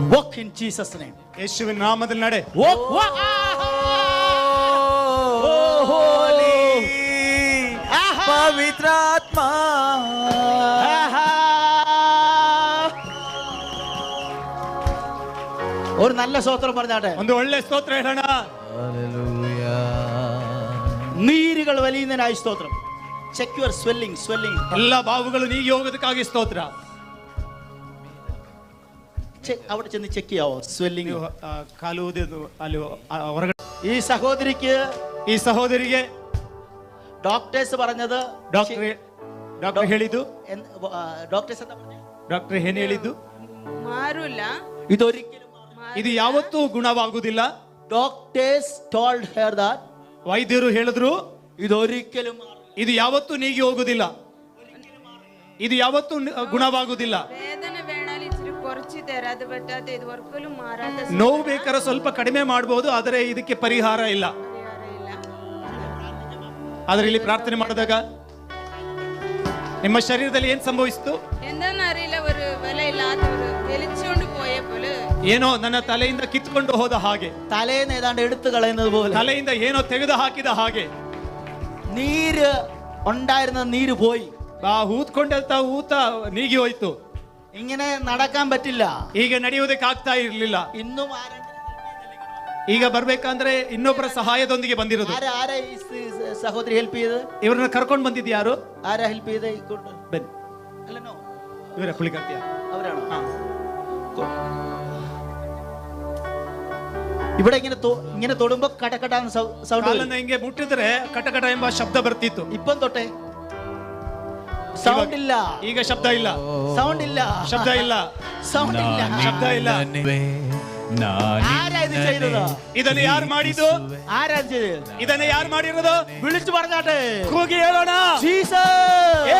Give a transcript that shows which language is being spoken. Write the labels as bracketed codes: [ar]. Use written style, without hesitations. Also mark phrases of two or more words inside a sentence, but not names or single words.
[en] Walk in Jesus' name. [kn] ಯೇಸುವಿನ ನಾಮದಲ್ಲಿ ನಡೆ. [en] Walk, walk. [kn] ಹೋಲಿ ಪವಿತ್ರಾತ್ಮ. [ml] ഒരു നല്ല സ്തോത്രം പറഞ്ഞാട്ടെ. [kn] ಒಂದು ಒಳ್ಳೆ ಸ್ತೋತ್ರ ಹೇಳೋಣ. [ml] നീരുകൾ വലിയുന്നതിനായി സ്തോത്രം. [en] check your swelling. [kn] ಎಲ್ಲ ಬಾವುಗಳು ನೀಗಿ ಹೋಗೋದಕ್ಕಾಗಿ ಸ್ತೋತ್ರ. [ml] അവിടെ ചെന്ന് ചെക്ക് ചെയ്യാവോ സ്വെല്ലിംഗ്? [kn] ಕಾಲು ಅಲ್ಲಿ ಹೊರಗಡೆ. [ml] ഈ സഹോദരിക്ക് ഡോക്ടേഴ്സ് പറഞ്ഞത്, [kn] ಡಾಕ್ಟರ್ ಹೇಳಿದ್ದು, ಡಾಕ್ಟರ್ ಏನ್ ಹೇಳಿದ್ದು? [ml] ಮಾರುಲ್ಲ, [kn] ಇದು ಯಾವತ್ತೂ ಗುಣವಾಗುವುದಿಲ್ಲ. [en] doctors told her that, [kn] ವೈದ್ಯರು ಹೇಳಿದ್ರು [ml] ಇದೊರಿക്കലും [kn] ಇದು ಯಾವತ್ತೂ ನೀಗಿ ಹೋಗುದಿಲ್ಲ, ಇದು ಯಾವತ್ತೂ ಗುಣವಾಗುವುದಿಲ್ಲ. [ml] വേദന വേണ്ടാലി ಇച്ചിരി കുറച്ച് തരാതെ പറ്റാത്ത ഇത് ഒരിക്കലും മാറാത്ത [kn] ನೋವು ಬೇಕಾದ್ರೆ ಸ್ವಲ್ಪ ಕಡಿಮೆ ಮಾಡಬಹುದು, ಆದರೆ ಇದಕ್ಕೆ ಪರಿಹಾರ ಇಲ್ಲ. ಆದರೆ ಇಲ್ಲಿ ಪ್ರಾರ್ಥನೆ ಮಾಡಿದಾಗ ನಿಮ್ಮ ಶರೀರದಲ್ಲಿ ಏನ್ ಸಂಭವಿಸಿತು [ml] എന്താന്ന് അറിയില്ല, ഒരു വിലയില്ലാത്ത ഒരു വലിച്ചുകൊണ്ട് പോയ പോലെ, [kn] ಏನೋ ನನ್ನ ತಲೆಯಿಂದ ಕಿತ್ಕೊಂಡು ಹೋದ ಹಾಗೆ, [ml] തലേന്ന് ഏതാണ്ട് എടുത്തു കളയുന്നത് പോലെ, [kn] ತಲೆಯಿಂದ ಏನೋ ತೆಗೆದು ಹಾಕಿದ ಹಾಗೆ, [ml] നീര് ഉണ്ടായിരുന്ന നീര് പോയി, [kn] ಊದ್ಕೊಂಡಂತ ಊತ ನೀಗಿ ಹೋಯ್ತು. [ml] ഇങ്ങനെ നടക്കാൻ പറ്റില്ല, [kn] ಈಗ ನಡೆಯುವುದಕ್ಕೆ ಆಗ್ತಾ ಇರ್ಲಿಲ್ಲ. [ml] ഇന്നും [kn] ಈಗ ಬರ್ಬೇಕಂದ್ರೆ ಇನ್ನೊಬ್ಬರ ಸಹಾಯದೊಂದಿಗೆ ಬಂದಿರೋದು. [ml] ആരാ ഈ സഹോദരി ഹെൽപ്പ് ചെയ്ത്? [kn] ಇವ್ರನ್ನ ಕರ್ಕೊಂಡು ಬಂದಿದ್ದು ಯಾರು? [ml] ആരാ ഹെൽപ്പ് ചെയ്ത്? [kn] ಬನ್ನಿ, [ml] അല്ലനോ [kn] ಇವರ ಕುಳಿಕರ್ತಿಯ [ml] അവരാണോ? ഇവിടെ ഇങ്ങനെ തൊടുമ്പോ കടകടാന്ന് സൗണ്ട്, [kn] ಹಿಂಗೆ ಮುಟ್ಟಿದ್ರೆ ಕಟಕಟ ಎಂಬ ಶಬ್ದ ಬರ್ತಿತ್ತು. [ml] ഇപ്പം തൊട്ടേ സൗണ്ട് ഇല്ല, [kn] ಈಗ ಶಬ್ದ ಇಲ್ಲ, [ml] സൗണ്ട് ഇല്ല, [kn] ಶಬ್ದ ಇಲ್ಲ, [ml] സൗണ്ട് ഇല്ല, [kn] ಶಬ್ದ ಇಲ್ಲ. [ml] ആരാ ഇത് ചെയ്തത്? [kn] ಇದನ್ನು ಯಾರು ಮಾಡಿದ್ದು? [ml] ആരാ ചെയ്തത്? [kn] ಇದನ್ನು ಯಾರು ಮಾಡಿರೋದು? [ml] വിളിച്ചു പറഞ്ഞാട്ടെ, [kn] ಕೂಗಿ ಹೇಳೋಣ. [ml] ജീസസ്.